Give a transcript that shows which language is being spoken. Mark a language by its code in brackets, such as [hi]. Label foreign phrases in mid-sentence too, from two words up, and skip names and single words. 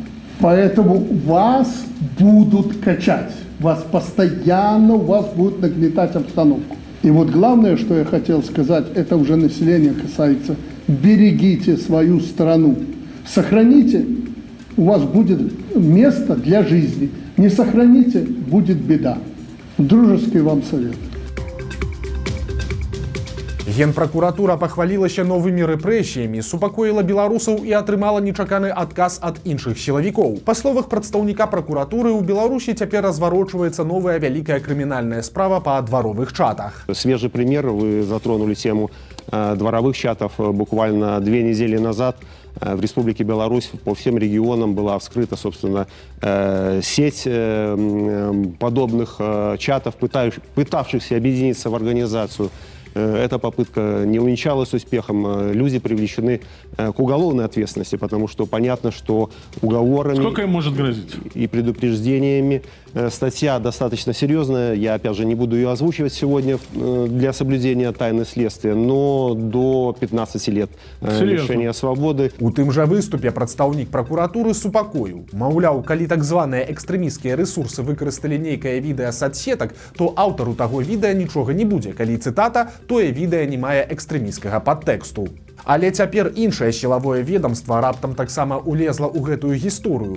[ru] Поэтому вас будут качать, вас постоянно, вас будут нагнетать обстановку. И вот главное, что я хотел сказать, это уже население касается: берегите свою страну, сохраните, у вас будет место для жизни, не сохраните, будет беда. Дружеский вам совет. [be] Генпракуратура пахвалілася новымі рэпрэсіямі, супакоіла беларусаў і атрымала нечаканы адказ ад іншых сілавікоў. Па словах прадстаўніка пракуратуры, у Беларусі цяпер разварочваецца новая вялікая крымінальная справа па дваровых чатах. [ru] Свежий пример, вы затронули тему дворовых чатов. Буквально 2 недели назад в Республике Беларусь по всем регионам была вскрыта, собственно, сеть подобных чатов, пытавшихся объединиться в организацию. Эта попытка не увенчалась успехом. Люди привлечены к уголовной ответственности, потому что понятно, что уговорами... Сколько им может грозить? И предупреждениями. Статья достаточно серьезная. Я, опять же, не буду ее озвучивать сегодня для соблюдения тайны следствия, но до 15 лет лишения свободы. [be] У тым жа выступе прадстаўнік пракуратуры супакоіў. Маўляў, калі так званыя экстрэмісцкія рэсурсы выкарысталі нейкае відэа садсетак, то аўтару таго відэа нічога не будзе. Калі цытата, тое відэа не мае экстрэмісцкага падтэксту. Але цяпер іншае сілавое ведомства раптам таксама улезла ў гэтую гісторыю.